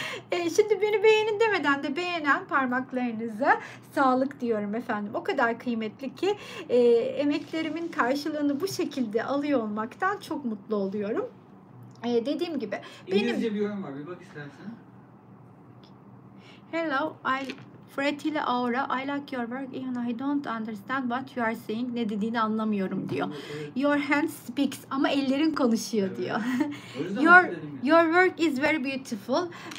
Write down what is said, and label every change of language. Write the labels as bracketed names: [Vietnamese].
[Turkish] Şimdi beni beğenin demeden de beğenen parmaklarınıza sağlık diyorum efendim. O kadar kıymetli ki emeklerimin karşılığını bu şekilde alıyor olmaktan çok mutlu oluyorum. Dediğim gibi. İngilizce bir yorum var. Bir bak istersen. [English] Hello, Fretila Aura, I like your work even I don't understand what you are saying. [Turkish] Ne dediğini anlamıyorum diyor. Evet. [English] Your hand speaks [Turkish] ama ellerin konuşuyor evet. Diyor. [English] Your work is very beautiful.